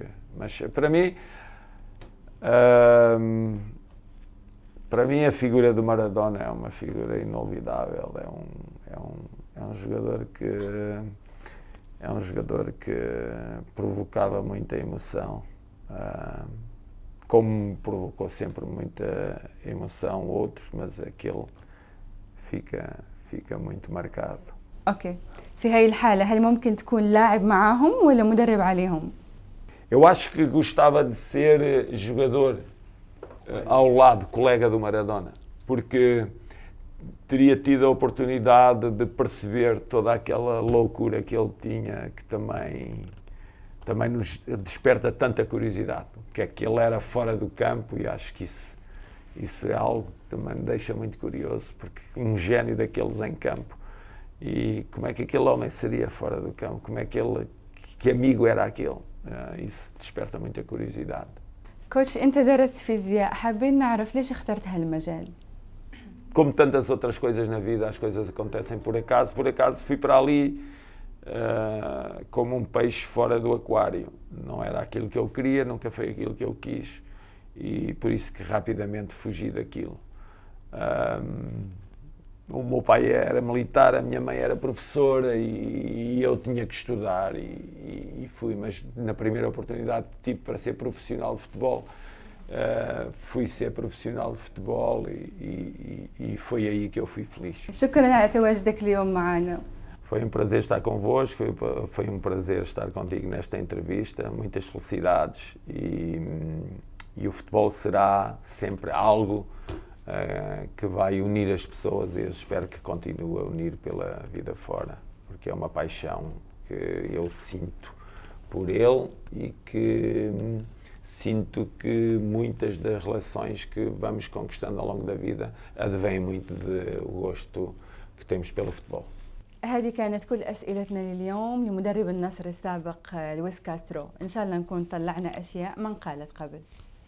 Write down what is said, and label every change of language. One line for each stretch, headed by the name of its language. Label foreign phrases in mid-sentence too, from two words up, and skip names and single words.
Portuguese: Mas para mim a figura do Maradona é uma figura inolvidável, é um jogador que provocava muita emoção, como provocou sempre muita emoção outros, mas aquele fica muito marcado.
Arabic: أوكي، في هاي الحالة هل ممكن تكون لاعب معاهم ولا مدرب عليهم؟
Portuguese: Eu acho que gostava de ser jogador ao lado, colega do Maradona, porque teria tido a oportunidade de perceber toda aquela loucura que ele tinha, que também nos desperta tanta curiosidade, o que é que ele era fora do campo, e acho que isso é algo que também me deixa muito curioso, porque um gênio daqueles em campo, e como é que aquele homem seria fora do campo, que amigo era aquele, isso desperta muita curiosidade.
Arabic: كوتش أنت درست فيزياء، حابين نعرف ليش اخترت هالمجال؟
Portuguese: Como tantas outras coisas na vida, as coisas acontecem por acaso fui para ali como um peixe fora do aquário. Não era aquilo que eu queria, nunca foi aquilo que eu quis, e por isso que rapidamente fugi daquilo. O meu pai era militar, a minha mãe era professora e eu tinha que estudar e fui, mas na primeira oportunidade que tive para ser profissional de futebol, fui ser profissional de futebol e foi aí que eu fui feliz.
Arabic: شكرا على تواجدك اليوم معنا.
Portuguese: Foi um prazer estar convosco, foi um prazer estar contigo nesta entrevista, muitas felicidades e o futebol será sempre algo que vai unir as pessoas e eu espero que continue a unir pela vida fora, porque é uma paixão que eu sinto por ele e que sinto que muitas das relações que vamos conquistando ao longo da vida advêm muito do gosto que temos pelo futebol.
Arabic: هذه كانت كل أسئلتنا لليوم لمدرب النصر السابق لويس كاسترو. إن شاء الله نكون طلعنا أشياء ما انقالت قبل.